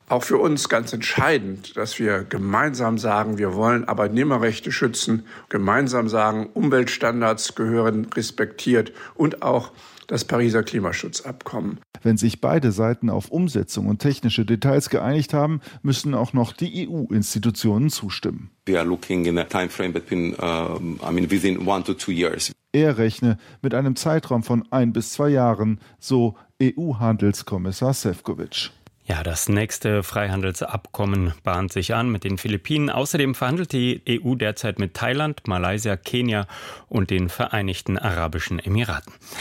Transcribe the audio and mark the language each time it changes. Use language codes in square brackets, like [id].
[de] Auch für uns ganz entscheidend, dass wir gemeinsam sagen, wir wollen Arbeitnehmerrechte schützen, gemeinsam sagen, Umweltstandards gehören respektiert und auch das Pariser Klimaschutzabkommen. Wenn sich beide Seiten auf Umsetzung und technische Details geeinigt haben, müssen auch noch die EU-Institutionen zustimmen. [en] We are looking in a time frame between, within 1 to 2 years. [de] Er rechne mit einem Zeitraum von 1 bis 2 Jahren, so EU-Handelskommissar Šefčovič. Ja, das nächste Freihandelsabkommen bahnt sich an mit den Philippinen. Außerdem verhandelt die EU derzeit mit Thailand, Malaysia, Kenia und den Vereinigten Arabischen Emiraten.